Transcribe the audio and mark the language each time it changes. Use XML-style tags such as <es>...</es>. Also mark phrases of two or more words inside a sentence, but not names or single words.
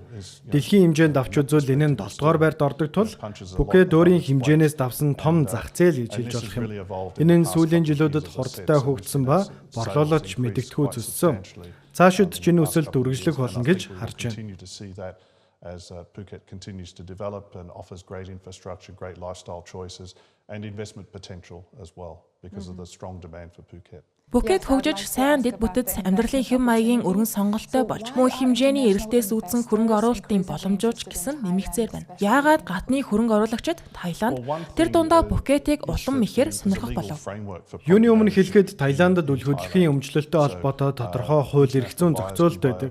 <mn>Дэлхийн хэмжээнд авч үзвэл энэ нь 7 дугаар байрт ордог тул Пхукет өөрийн хэмжээнээс давсан том зах зээл гэж хэлж болох юм. Энэ нь сүүлийн жилүүдэд хурдтай хөгжсөн ба борлуулалт мэдэгдэхүй зөссөн. Цаашид ч энэ өсөлт үргэлжлэх болно гэж харж байна.</mn> <en>As Phuket continues to develop and offers great infrastructure, great lifestyle choices and investment potential as well because of the strong demand for Phuket.</en> <mn>Пхукет хөгжиж сайн дэд бүтэц амьдралын хэм маягийн өргөн сонголттой болж мөн хэмжээний эрэлтээс үүдсэн хөрөнгө оруулалтын боломжууд гэсэн нэмэгцээр байна. Яагаад гадны хөрөнгө оруулагчид Таиланд тэр дундаа Пхукетийг улам ихээр сонирхох болов? Юуны өмнө хэлэхэд Таиландд үл хөдлөхийн өмчлөлтөй холбоотой тодорхой хууль эрх зүйн зохицуулалт байдаг.</mn>